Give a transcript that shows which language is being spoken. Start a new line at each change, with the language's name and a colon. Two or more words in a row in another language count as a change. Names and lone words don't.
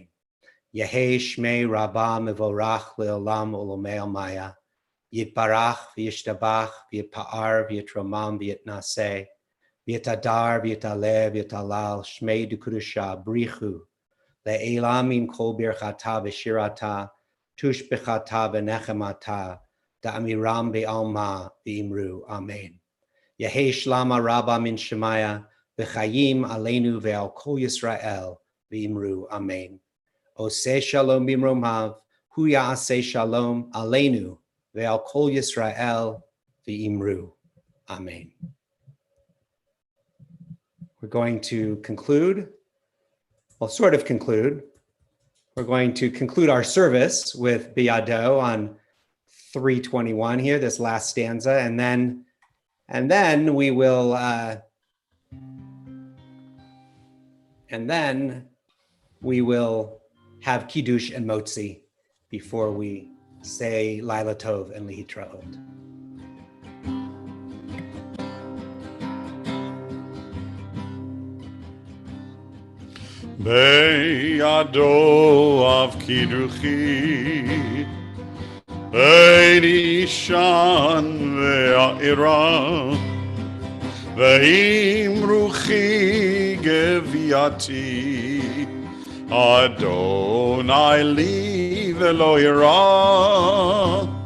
Aramaic: יהא שמיה רבא מברך לעלם ולעלמי עלמיא, יתברך וישתבח ויתפאר ויתרומם ויתנשא, ויתהדר ויתעלה ויתהלל שמיה דקודשא בריך הוא, לעלא מן כל ברכתא ושירתא, תשבחתא ונחמתא, דאמירן בעלמא ואמרו, אמן. יהא שלמא רבא מן שמיא, וחיים עלינו ועל כל ישראל ואמרו, אמן.
Hebrew: עושה שלום במרומיו, הוא יעשה שלום עלינו ועל כל ישראל ואמרו, אמן.
English: We're going to conclude, well, sort of conclude. We're going to conclude our service with Biyado on 321 here, this last stanza, and then we will have Kiddush and Motzi before we say
Hebrew: לילה טוב
English: and Lihitraot.
Hebrew: בידו אב קידוחי, בין אישן ועירה, ואמרוכי גווייתי, אדוני לי ולא ירא.